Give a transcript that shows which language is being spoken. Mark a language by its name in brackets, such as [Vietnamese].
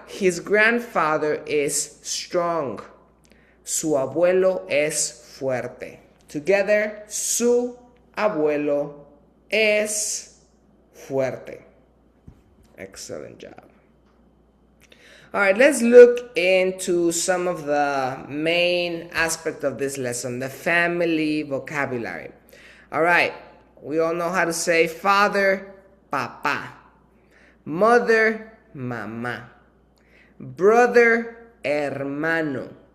[English] His grandfather is strong. [Spanish] Su abuelo es fuerte. [English] Together, [Spanish] su abuelo es fuerte. [English] Excellent job. All right, let's look into some of the main aspects of this lesson, the family vocabulary. All right, we all know how to say father, papá. Mother, mamá. Brother, hermano.